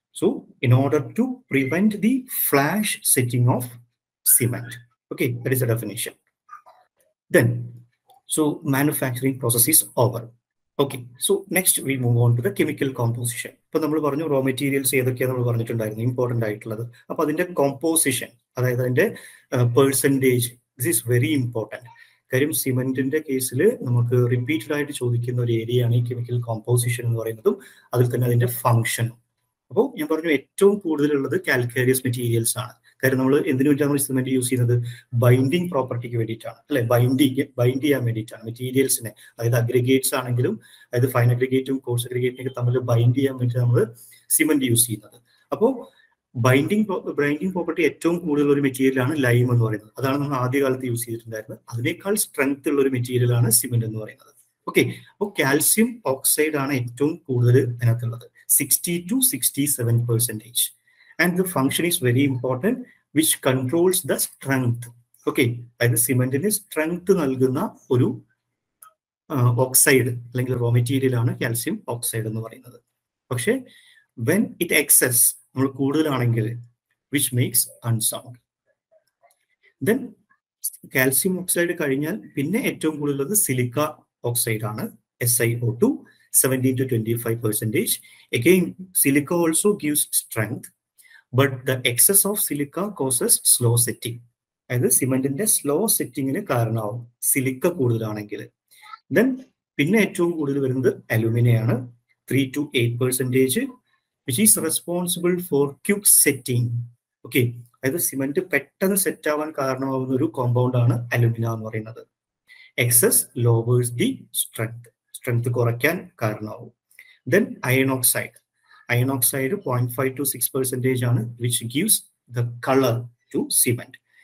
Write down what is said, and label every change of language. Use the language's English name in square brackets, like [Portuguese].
[English] So, in order to prevent the flash setting of cement. Okay, that is the definition. Then, so manufacturing process is over. Okay, so next we move on to the chemical composition. [Malayalam] ഇപ്പോൾ നമ്മൾ പറഞ്ഞു raw materials ഏതൊക്കെയാണ് നമ്മൾ പറഞ്ഞിട്ടുണ്ടായിരുന്നു important ആയിട്ടുള്ളത്. അപ്പോൾ അതിൻ്റെ composition, അതായത് അതിൻ്റെ percentage, [English] This is very important. [Malayalam] കാര്യം സിമെന്റിന്റെ കേസിൽ നമുക്ക് റിപ്പീറ്റഡ് ആയിട്ട് ചോദിക്കുന്ന ഒരു ഏരിയയാണ് ഈ കെമിക്കൽ കോമ്പോസിഷൻ എന്ന് പറയുന്നതും അതിൽ തന്നെ അതിൻ്റെ ഫംഗ്ഷനും. അപ്പോൾ ഞാൻ പറഞ്ഞു ഏറ്റവും കൂടുതലുള്ളത് കാൽക്കേരിയസ് മെറ്റീരിയൽസ് ആണ്. കാര്യം നമ്മൾ എന്തിനു വേണ്ടിയാണ് നമ്മൾ സിമെന്റ് യൂസ് ചെയ്യുന്നത്? ബൈൻഡിങ് പ്രോപ്പർട്ടിക്ക് വേണ്ടിയിട്ടാണ്, അല്ലെ? ബൈൻഡ് ചെയ്യാൻ വേണ്ടിയിട്ടാണ് മെറ്റീരിയൽസിനെ. അതായത് അഗ്രിഗേറ്റ്സ് ആണെങ്കിലും, അതായത് ഫൈൻ അഗ്രിഗേറ്റും കോഴ്സ് അഗ്രിഗേറ്റിനൊക്കെ തമ്മിൽ ബൈൻഡ് ചെയ്യാൻ വേണ്ടി നമ്മൾ സിമെന്റ് യൂസ് ചെയ്യുന്നത്. അപ്പോൾ ബൈൻഡിങ് പ്രോപ്പർട്ടി ഏറ്റവും കൂടുതൽ ഒരു മെറ്റീരിയലാണ് ലൈം എന്ന് പറയുന്നത്. അതാണ് നമ്മൾ ആദ്യകാലത്ത് യൂസ് ചെയ്തിട്ടുണ്ടായിരുന്നത്. അതിനേക്കാൾ സ്ട്രെങ്ത് ഉള്ള ഒരു മെറ്റീരിയലാണ് സിമെന്റ് എന്ന് പറയുന്നത്. ഓക്കെ, അപ്പോൾ കാൽസ്യം ഓക്സൈഡ് ആണ് ഏറ്റവും കൂടുതൽ അതിനകത്തുള്ളത്, 60 to 67%. [English] And the function is very important, which controls the strength. [Malayalam] Okay, അതായത് സിമെന്റിന് സ്ട്രെങ്ത് നൽകുന്ന ഒരു ഓക്സൈഡ് അല്ലെങ്കിൽ റോ മെറ്റീരിയൽ ആണ് കാൽസ്യം ഓക്സൈഡ് എന്ന് പറയുന്നത്. പക്ഷേ [English] when it excess, [Malayalam] നമ്മൾ കൂടുതലാണെങ്കിൽ, [English] which makes unsound. [Malayalam] Then calcium oxide കഴിഞ്ഞാൽ പിന്നെ ഏറ്റവും കൂടുതലുള്ളത് സിലിക്ക ഓക്സൈഡ് ആണ്, SiO2, 17 to 25%. [English] Again, silica also gives strength, but the excess of silica causes slow setting. [Malayalam] അതായത് സിമെന്റിന്റെ സ്ലോ സെറ്റിങ്ങിന് കാരണമാവും സിലിക്ക കൂടുതലാണെങ്കിൽ. ദെൻ പിന്നെ ഏറ്റവും കൂടുതൽ വരുന്നത് അലുമിനിയാണ്, 3 to 8%, [English] which is responsible for quick setting. [Malayalam] Okay, അതായത് സിമെന്റ് പെട്ടെന്ന് സെറ്റ് ആവാൻ കാരണമാവുന്ന ഒരു കോമ്പൗണ്ട് ആണ് അലുമിന എന്ന് പറയുന്നത്. [English] excess lowers the strength, [Malayalam] strength കുറയ്ക്കാൻ കാരണമാവും. [English] Then iron oxide 0.5 to 6% ആണ്, which gives the colour to cement.